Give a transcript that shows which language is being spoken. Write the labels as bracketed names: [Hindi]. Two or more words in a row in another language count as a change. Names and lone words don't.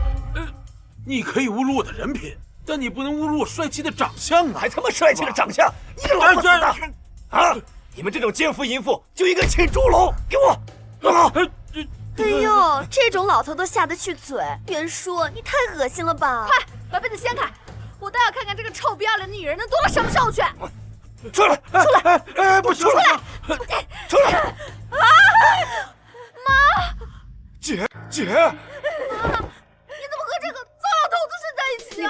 [Chinese] 你可以侮辱我的人品，但你不能侮辱我帥氣的長相啊！還他媽帥氣的長相！你個老不死的！啊！你們這種奸夫淫婦就應該進豬籠！給我！啊！哎呦，這種老頭都下得去嘴！袁叔，你太惡心了吧！快把被子掀開，我倒要看看這個臭不要臉的女人能躲到什麼時候去！出來！出來！哎，不出來！出來！啊！媽！姐！媽，你怎麼和這個糟老頭子睡在一起啊？